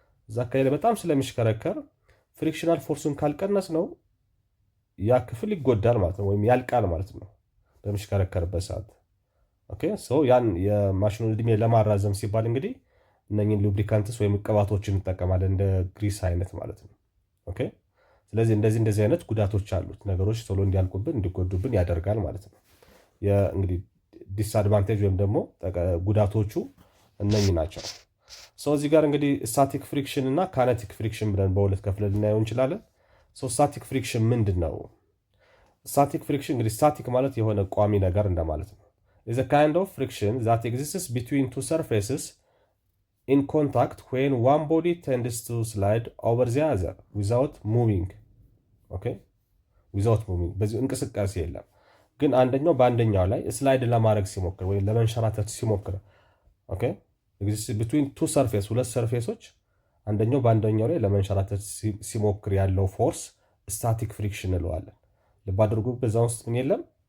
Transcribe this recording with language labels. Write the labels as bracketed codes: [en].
[am] እዛ አካባቢ ላይ በጣም ስለሚሽከረከር ፍሪክሽናል ፎርሱን ካልቀነስ ነው ያ ክፍል ይጎዳል ማለት ነው፣ ወይም ያልቃል ማለት ነው በሚሽከረከርበት ሰዓት። ኦኬ ሶ ያን የማሽኑን እድሜ ለማራዘም ሲባል እንግዲህ እነኝን ሉብሪካንትስ ወይም ቅባቶችን እንጠቀማለን እንደ ግሪስ አይነት ማለት ነው። ኦኬ ስለዚህ እንደዚህ አይነት ጉዳቶች አሉት። ነገሮች ቶሎ እንዲያልቁብን እንዲጎዱብን ያደርጋል ማለት ነው። እንግዲህ ዲስአድቫንቴጅ ወይም ደግሞ ጉዳቶቹ እነኚህ ናቸው። ሰው እዚህ ጋር እንግዲህ ስታቲክ ፍሪክሽን እና ካይነቲክ ፍሪክሽን ብለን በሁለት ከፍለን ልናየው እንችላለን። ስታቲክ ፍሪክሽን ምንድን ነው? ስታቲክ ፍሪክሽን እንግዲህ ስታቲክ ማለት የሆነ ቋሚ ነገር እንደማለት ነው። [en] is a kind of friction that exists between two surfaces in contact when one body tends to slide over the other without moving. okay without moving [am] በዚህ እንቅስቃሴ የለም፣ ግን አንደኛው በአንደኛው ላይ ስላይድ ለማድረግ ሲሞክር ወይም ለመንሸራተት ሲሞክር ኦኬ [en] exists between two surfaces [am] ሁለት ሰርፌሶች አንደኛው በአንደኛው ላይ ለመንሸራተት ሲሞክር ያለው ፎርስ ስታቲክ ፍሪክሽን እንለዋለን። ልብ አድርጉ፣ በዛ ውስጥ ምን የለም?